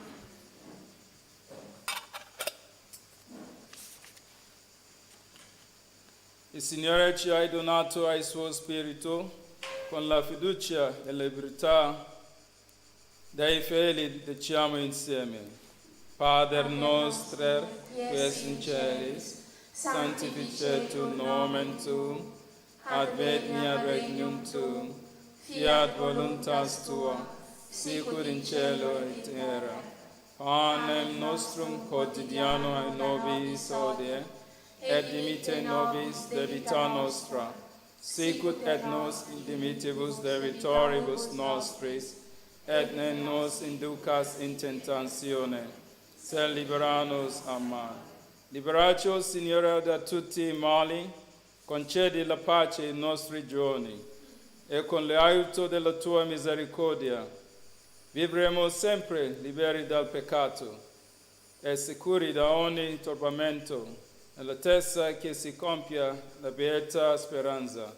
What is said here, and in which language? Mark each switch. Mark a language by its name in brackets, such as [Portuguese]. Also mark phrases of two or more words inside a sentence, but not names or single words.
[Italian] Il Signore ci ha donato il suo Spirito con la fiducia e la libertà dei fedeli, diciamo insieme. [Latin] Pater noster, qui es in celis, sanctificetur nomen tuum, adveniat regnum tuum, fiat voluntas tua, sicur in cielo et terra. Panem nostrum quotidianum nobis hodie, et dimitte nobis debita nostra, sicut et nos dimittivus debitoribus nostris, et ne nos inducas in tentatione, sed libera nos a mal. [Italian] Liberaci, Signore, da tutti i mali, concedi la pace ai nostri giorni, e con l'aiuto della tua misericordia vivremo sempre liberi dal peccato e sicuri da ogni turbamento, nell'attesa che si compia la beata speranza.